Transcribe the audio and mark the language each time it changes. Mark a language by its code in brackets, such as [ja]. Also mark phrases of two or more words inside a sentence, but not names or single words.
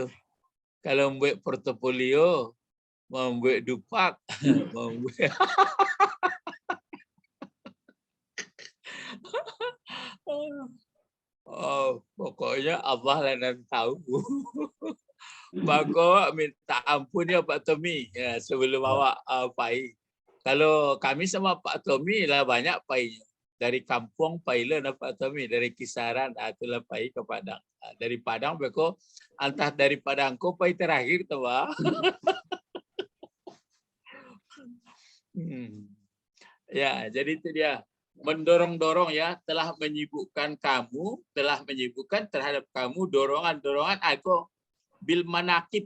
[id] Kalau membuat portofolio, membuat dupak, membuat pokoknya Allah yang tahu. Maka minta ampun ya Pak Tommy ya, sebelum [min] awak pai. [id] Kalau kami sama Pak Tommy lah banyak painya. [min] Dari kampung pailah Pak Tommy, dari kisaran itulah pai ke Padang. Dari Padang beko antah dari Padang ko pai terakhir tuh Pak. [id] Ya, jadi itu dia. Mendorong-dorong ya, telah menyibukkan kamu, telah menyibukkan terhadap kamu dorongan-dorongan aku [ar] bil manakib.